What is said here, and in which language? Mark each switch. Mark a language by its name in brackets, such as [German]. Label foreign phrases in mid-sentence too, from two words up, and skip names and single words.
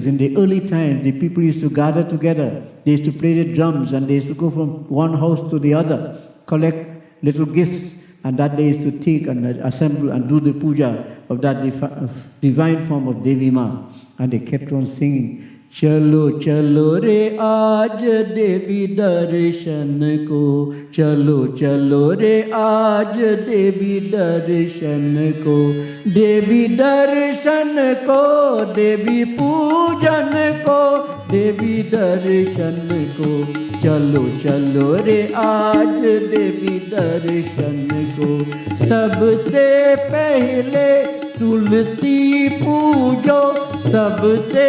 [English] In the early times, the people used to gather together. They used to play the drums and they used to go from one house to the other, collect little gifts, and that they used to take and assemble and do the puja of that divine form of Devi Ma. And they kept on singing, [Hindi] चलो चलो रे आज देवी दर्शन को, चलो चलो रे आज देवी दर्शन को, देवी दर्शन को, देवी पूजन को, देवी दर्शन को, चलो चलो रे आज देवी दर्शन को, सबसे पहले तुलसी पूजो, सबसे